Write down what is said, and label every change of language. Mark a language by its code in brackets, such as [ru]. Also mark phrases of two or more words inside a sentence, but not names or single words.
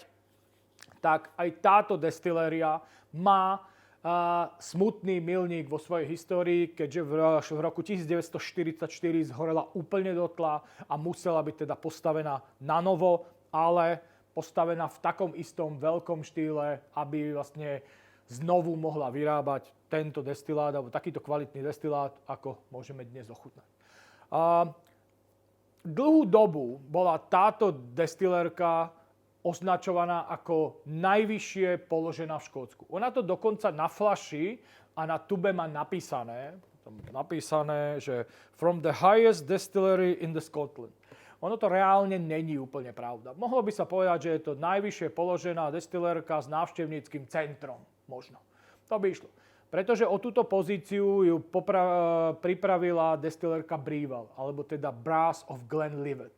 [sk] tak aj táto destilléria má smutný milník vo svojej histórii, keďže v roku 1944 zhorela úplne dotla a musela byť teda postavená na novo, ale postavená v takom istom veľkom štýle, aby vlastne znovu mohla vyrábať tento destilát, alebo takýto kvalitný destilát, ako môžeme dnes ochutnať. Dlhú dobu bola táto destilérka označovaná ako najvyššie položená v Škótsku. Ona to dokonca na fľaši a na tube má napísané, že [en] from the highest distillery in the Scotland. [sk] Ono to reálne není úplne pravda. Mohlo by sa povedať, že je to najvyššie položená destilérka s návštevníckym centrom. Možno. To by išlo. Pretože o túto pozíciu ju pripravila destilérka Breville, alebo teda Brass of Glenlivet.